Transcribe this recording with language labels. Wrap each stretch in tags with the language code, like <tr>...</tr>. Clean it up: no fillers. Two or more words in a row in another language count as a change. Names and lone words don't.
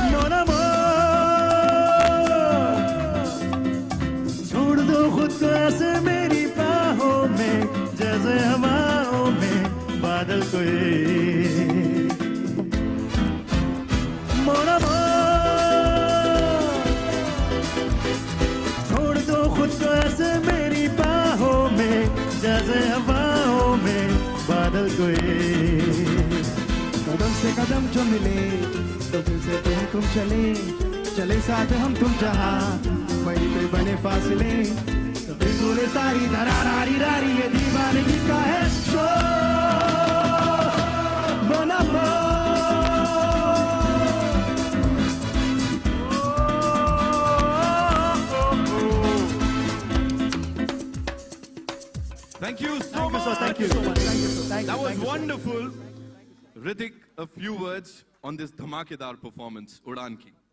<fr>mon amour</fr> <hi>छोड़ दो खुद को ऐसे मेरी बाहों में जैसे हवाओं में बादल कोई</hi> <fr>mon amour</fr> <hi>छोड़ दो खुद को ऐसे मेरी बाहों में जैसे हवाओं में बादल कोई कदम से कदम जो मिले तो फिर से तुम चले चले साथ हम तुम जहां वहीं पे बने फासले तो फिर बोले सारी दरारी रारी ये दीवानगी का है शो</hi> <fr>mon amour</fr> <en>Thank you so much. Thank you so much. Thank you so much. That was wonderful. Hrithik, a few words on this dhamakedar performance, Udan ki.</en>